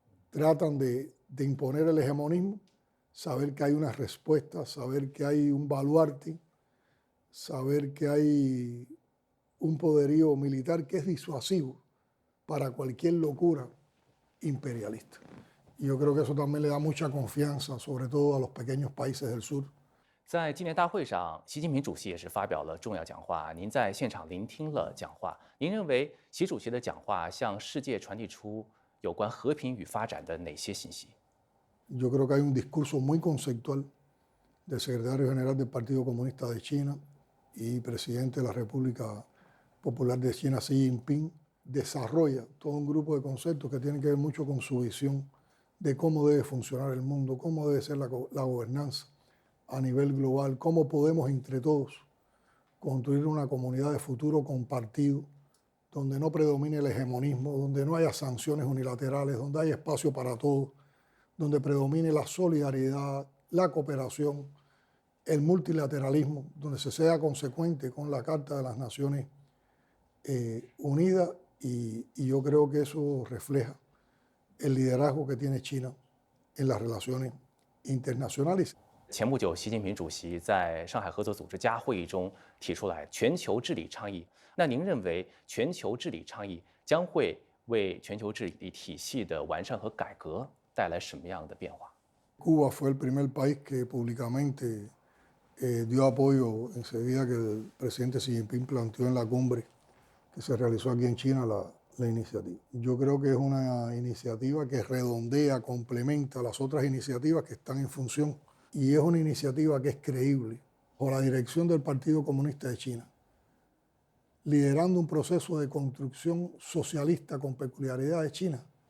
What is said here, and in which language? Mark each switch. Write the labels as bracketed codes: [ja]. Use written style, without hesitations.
[es] tratan de imponer el hegemonismo, saber que hay una respuesta, saber que hay un baluarte, saber que hay un poderío militar que es disuasivo para cualquier locura imperialista. Y yo creo que eso también le da mucha confianza, sobre todo a los pequeños países del sur. [zh] 在纪念大会上，习近平主席也是发表了重要讲话。您在现场聆听了讲话，您认为习主席的讲话向世界传递出有关和平与发展的哪些信息？ [es] Yo creo que hay un discurso muy conceptual del secretario general del Partido Comunista de China y presidente de la República Popular de China, Xi Jinping, desarrolla todo un grupo de conceptos que tienen que ver mucho con su visión de cómo debe funcionar el mundo, cómo debe ser la gobernanza a nivel global, cómo podemos entre todos construir una comunidad de futuro compartido, donde no predomine el hegemonismo, donde no haya sanciones unilaterales, donde haya espacio para todos, donde predomine la solidaridad, la cooperación, el multilateralismo, donde se sea consecuente con la Carta de las Naciones Unidas, y yo creo que eso refleja el liderazgo que tiene China en las relaciones internacionales. [zh] 前不久，习近平主席在上海合作组织加会议中提出来全球治理倡议。那您认为全球治理倡议将会为全球治理体系的完善和改革带来什么样的变化？ [es] Cuba fue el primer país que públicamente dio apoyo enseguida que el presidente Xi Jinping planteó en la cumbre que se realizó aquí en China la iniciativa. Yo creo que es una iniciativa que redondea, complementa las otras iniciativas que están en función, y es una iniciativa que es creíble por la dirección del Partido Comunista de China, liderando un proceso de construcción socialista con peculiaridad de China.